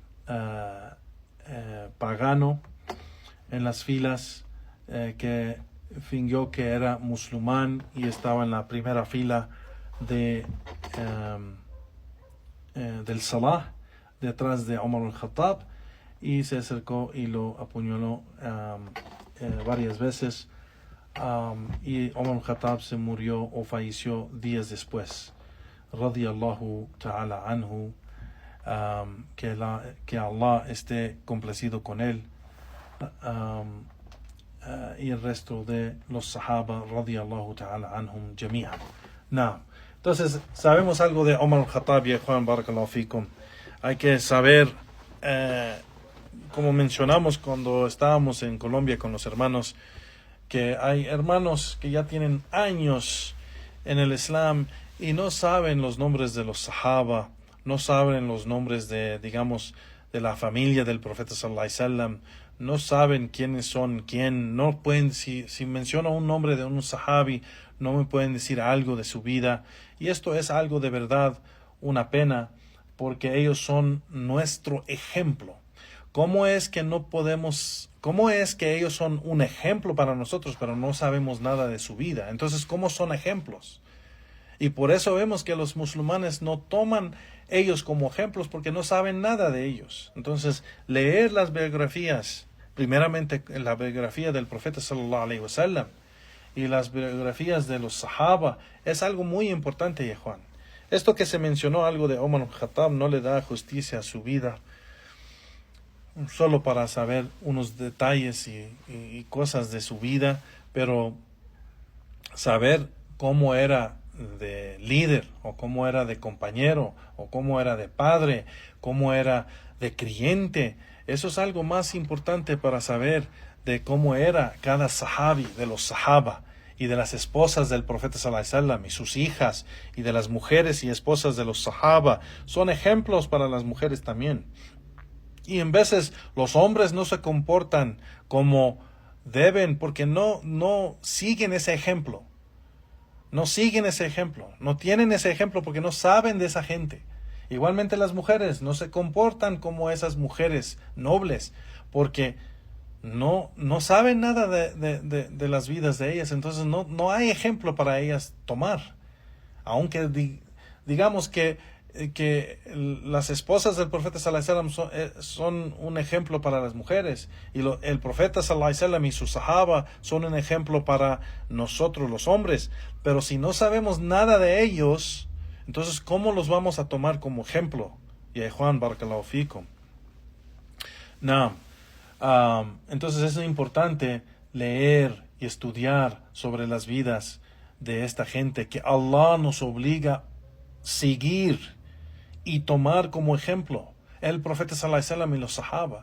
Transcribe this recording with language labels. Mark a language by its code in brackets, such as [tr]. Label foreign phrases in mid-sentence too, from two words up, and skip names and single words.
[es] pagano en las filas, que fingió que era musulmán y estaba en la primera fila del Salah, detrás de Omar al-Khattab, y se acercó y lo apuñaló varias veces, y Omar al-Khattab se murió o falleció días después. [ar] رضي الله تعالى عنه, [es] que Allah esté complacido con él, y el resto de los sahaba, [ar] رضي الله تعالى عنهم جميعا. [es] Entonces sabemos algo de Omar al-Khattab, y Juan, [ar] بارك الله فيكم. [es] Hay que saber, como mencionamos cuando estábamos en Colombia con los hermanos, que hay hermanos que ya tienen años en el Islam y no saben los nombres de los sahaba, no saben los nombres de la familia del profeta [ar] صلى الله عليه وسلم, [es] no saben quiénes son quién, no pueden, si menciono un nombre de un sahabi, no me pueden decir algo de su vida. Y esto es algo de verdad una pena, porque ellos son nuestro ejemplo. ¿Cómo es que ellos son un ejemplo para nosotros, pero no sabemos nada de su vida? Entonces, ¿cómo son ejemplos? Y por eso vemos que los musulmanes no toman ellos como ejemplos, porque no saben nada de ellos. Entonces, leer las biografías, primeramente la biografía del profeta [ar] صلى الله عليه وسلم [es] y las biografías de los sahaba, es algo muy importante, Juan. Esto que se mencionó algo de Omar al-Khattab no le da justicia a su vida, solo para saber unos detalles y cosas de su vida, pero saber cómo era de líder, o cómo era de compañero, o cómo era de padre, cómo era de creyente, eso es algo más importante para saber de cómo era cada sahabi, de los sahaba, y de las esposas del profeta [ar] صلى الله عليه وسلم, [es] y sus hijas, y de las mujeres y esposas de los sahaba. Son ejemplos para las mujeres también. Y en veces los hombres no se comportan como deben, porque no siguen ese ejemplo. no siguen ese ejemplo, no tienen ese ejemplo porque no saben de esa gente. Igualmente las mujeres no se comportan como esas mujeres nobles porque no saben nada de las vidas de ellas, entonces no hay ejemplo para ellas tomar. Aunque digamos que las esposas del profeta [ar] صلى الله عليه وسلم [es] son un ejemplo para las mujeres, y el profeta [ar] صلى الله عليه وسلم [es] y sus sahaba son un ejemplo para nosotros los hombres, pero si no sabemos nada de ellos, entonces ¿cómo los vamos a tomar como ejemplo? Y Juan, [ar] بارك الله فيكم. [es] No. Entonces es importante leer y estudiar sobre las vidas de esta gente que Allah nos obliga a seguir y tomar como ejemplo. El profeta [ar] صلى الله عليه وسلم [es] y los sahaba.